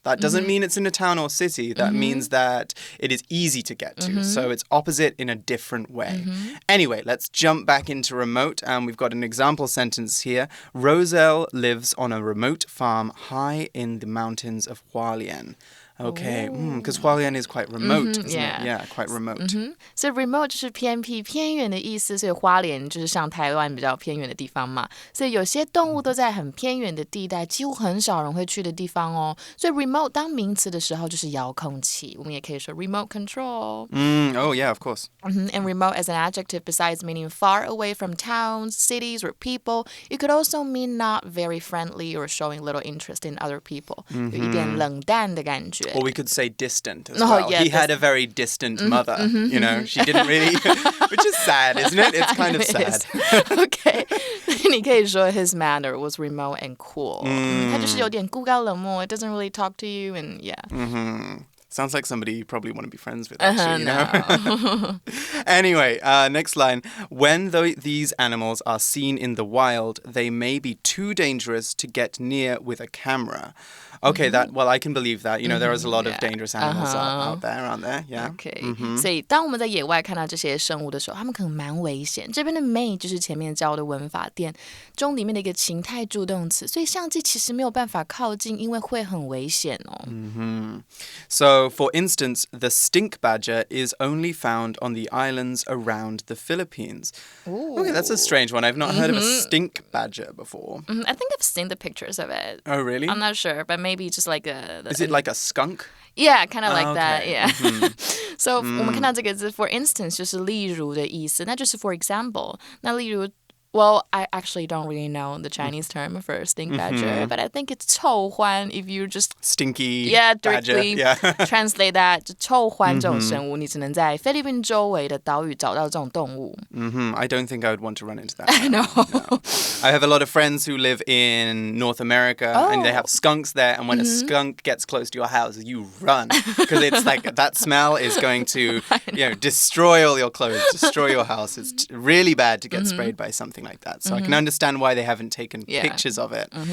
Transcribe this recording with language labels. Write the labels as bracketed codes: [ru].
[en] That doesn't mean it's in a town or city. That means that it is easy to get to. So it's opposite in a different way. Anyway, let's jump back into remote. And we've got an example sentence here. Roselle lives on a remote farm high in the mountains of Hualien. Okay, because Hualien is quite remote, isn't it? Yeah, quite remote. [zh] So remote 就是偏僻、偏远的意思，所以花莲就是像台湾比较偏远的地方嘛。所以有些动物都在很偏远的地带，几乎很少人会去的地方哦。所以 remote 当名词的时候就是遥控器，我们也可以说 remote control. [en] Oh yeah, of course. And remote as an adjective, besides meaning far away from towns, cities, or people, it could also mean not very friendly or showing little interest in other people. [zh] 有一点冷淡的感觉。 [en] Or we could say distant as well. Yeah, he had a very distant mother, she didn't really, which is sad, isn't it? It's kind of sad. Okay. [zh] 你可以说 [en] his manner was remote and cool. [zh] 他就是有点孤高冷漠, [en] it doesn't really talk to you and yeah. Sounds like somebody you probably want to be friends with, actually, No. Anyway, next line. When these animals are seen in the wild, they may be too dangerous to get near with a camera. Okay, I can believe that. There is a lot of dangerous animals out there, aren't there? Yeah. Okay. [zh] 所以当我们在野外看到这些生物的时候，它们可能蛮危险。这边的 may 就是前面教的文法典中里面的一个情态助动词，所以相机其实没有办法靠近，因为会很危险哦。 [en] So, for instance, the stink badger is only found on the islands around the Philippines. Okay, that's a strange one. I've not heard of a stink badger before. I think I've seen the pictures of it. Oh, really? I'm not sure, but maybe just like Is it like a skunk? Yeah, kind of like that, okay. yeah. [zh] So, 我们看到这个字 for instance 就是例如的意思，那就是 for example. 那例如 [en] Well, I actually don't really know the Chinese term for stink badger, but I think it's 臭獾 if you just stinky directly badger. translate that. [zh] 臭獾这种生物，你只能在菲律宾周围的岛屿找到这种动物。 [en] I don't think I would want to run into that. No. I have a lot of friends who live in North America and they have skunks there, and when a skunk gets close to your house, you run because it's like that smell is going to destroy all your clothes, destroy your house. It's really bad to get sprayed by something like that. So I can understand why they haven't taken pictures of it.